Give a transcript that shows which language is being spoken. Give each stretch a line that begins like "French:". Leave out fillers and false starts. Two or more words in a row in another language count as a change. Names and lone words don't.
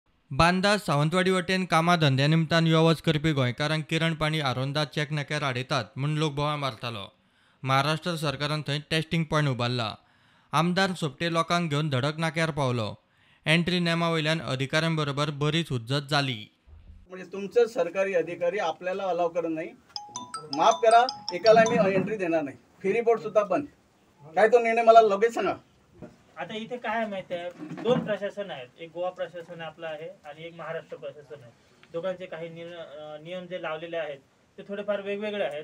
Konkani: बांदा सावंतवाडी वटेन कामा धंद्या निमतान यो वच करपी गोंयकारांक किरण पाणी आरोंदा चॅक नाक्यार आडयतात म्हूण लोक बोवाळ मारतालो. महाराष्ट्र सरकारान थंय टेस्टिंग पॉयंट उबारला. आमदार सोपटे लोकांक घेवन धडक नाक्यार पावलो. एंट्री नेमा वयल्यान अधिकाऱ्यां बरोबर बरीच हुज्जत जाली.
Marathi: म्हणजे तुमचं सरकारी अधिकारी आपल्याला अलाव करत नाही. माफ करा, एकाला मी एंट्री देणार नाही. फेरी बोर्ड सुद्धा बंद. काय तो निर्णय मला लगेच सांगा. आता इथे काय माहिती आहे, दोन प्रशासन आहेत. एक गोवा प्रशासन आपलं आहे आणि एक महाराष्ट्र प्रशासन आहे. दोघांचे काही नियम जे लावलेले आहेत ते थोडेफार वेगवेगळे आहेत.